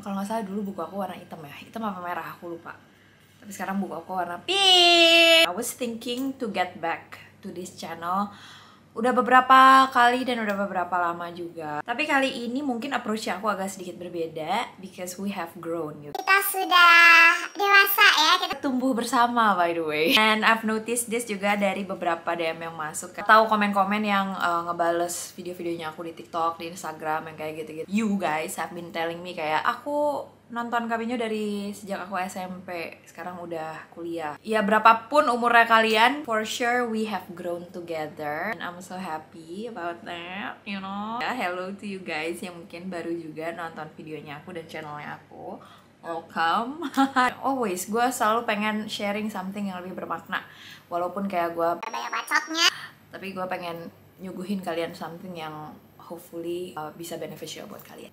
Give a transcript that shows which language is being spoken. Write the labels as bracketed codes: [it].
[id] Kalau nggak salah dulu buku aku warna hitam ya. Hitam apa merah aku lupa. Tapi sekarang buku aku warna pink. [en] I was thinking to get back to this channel. [id] Udah beberapa kali dan udah beberapa lama juga. Tapi kali ini mungkin approach aku agak sedikit berbeda [en] because we have grown [id] gitu. Kita sudah dewasa ya, kita tumbuh bersama [en] by the way. And I've noticed this [id] juga dari beberapa DM yang masuk atau komen-komen yang ngebales video-videonya aku di TikTok, di Instagram yang kayak gitu-gitu. [en] You guys have been telling me [id] kayak aku nonton Kabinyo dari sejak aku SMP, sekarang udah kuliah. Ya berapapun umurnya kalian, [en] for sure we have grown together and I'm so happy about that, you know. [id] Ya, [en] hello to you guys [id] yang mungkin baru juga nonton videonya aku dan channelnya aku. [en] Welcome. Always, [id] gue selalu pengen sharing something yang lebih bermakna. Walaupun kayak gue banyak bacotnya. tapi gue pengen nyuguhin kalian something yang hopefully bisa beneficial buat kalian.